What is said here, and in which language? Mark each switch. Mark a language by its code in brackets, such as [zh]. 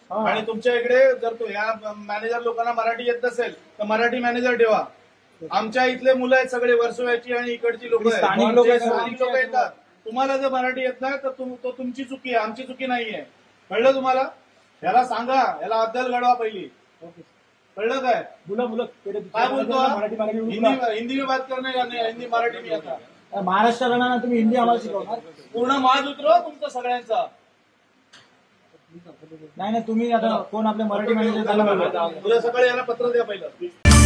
[mr] आणि तुमच्या इकडे जर तो या मॅनेजर लोकांना मराठी येत नसेल तर मराठी मॅनेजर ठेवा. आमच्या इथले मुलं आहेत सगळे वर्सोव्याची आणि इकडची लोक स्थानिक लोकं आहेत. स्थानिक लोक येतात. तुम्हाला जर मराठी येत नाही तर तो तुमची चुकी आहे, आमची चुकी नाहीये. कळलं तुम्हाला? याला सांगा, याला अद्दल घडवा पहिली. कळलं काय? मुलं काय बोलतो हा? मराठी [hi] हिंदी में बात करने का नहीं, हिंदी मराठी में आता. [mr] महाराष्ट्र राहणार तुम्ही हिंदी आम्हाला शिकवणार? पूर्ण माज उतरव तुमचा सगळ्यांचा. नाही तुम्ही आता कोण आपले मराठी मॅनेजर त्याला बोलवा. उद्या सकाळी याला पत्र द्या पहिलं.